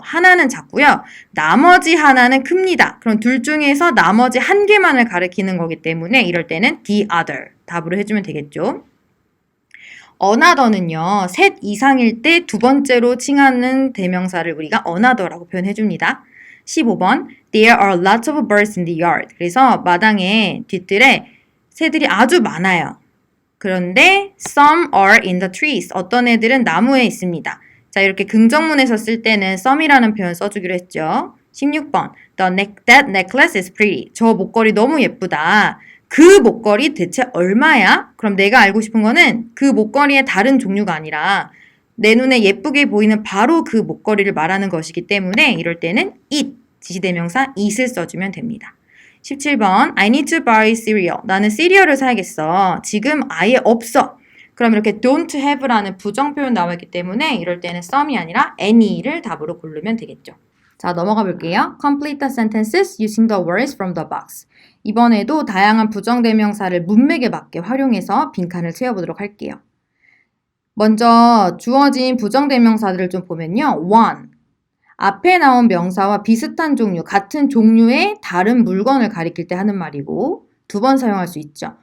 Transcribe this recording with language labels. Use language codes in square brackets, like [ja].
[ko] 하나는 작고요. 나머지 하나는 큽니다. 그럼 둘 중에서 나머지 한 개만을 가리키는 거기 때문에 이럴 때는 the other 답으로 해주면 되겠죠. another는요. 셋 이상일 때 두 번째로 칭하는 대명사를 우리가 another라고 표현해줍니다. [en] 15번 There are lots of birds in the yard. [ko] 그래서 마당에 뒤뜰에 새들이 아주 많아요. 그런데 [en] some are in the trees. [ko] 어떤 애들은 나무에 있습니다. 자, 이렇게 긍정문에서 쓸 때는 some이라는 표현 써주기로 했죠. [en] 16번 That necklace is pretty. [ko] 저 목걸이 너무 예쁘다. 그 목걸이 대체 얼마야? 그럼 내가 알고 싶은 거는 그 목걸이의 다른 종류가 아니라 내 눈에 예쁘게 보이는 바로 그 목걸이를 말하는 것이기 때문에 이럴 때는 it, 지시대명사 it을 써주면 됩니다. [en] 17번 I need to buy cereal. [ko] 나는 시리얼을 사야겠어. 지금 아예 없어. 그럼 이렇게 don't have라는 부정 표현 나와 있기 때문에 이럴 때는 some이 아니라 any를 답으로 고르면 되겠죠. 자, 넘어가 볼게요. [en] Complete the sentences using the words from the box. [ko] 이번에도 다양한 부정 대명사를 문맥에 맞게 활용해서 빈칸을 채워보도록 할게요. 먼저 주어진 부정 대명사들을 좀 보면요. one, 앞에 나온 명사와 비슷한 종류, 같은 종류의 다른 물건을 가리킬 때 하는 말이고 2번 사용할 수 있죠.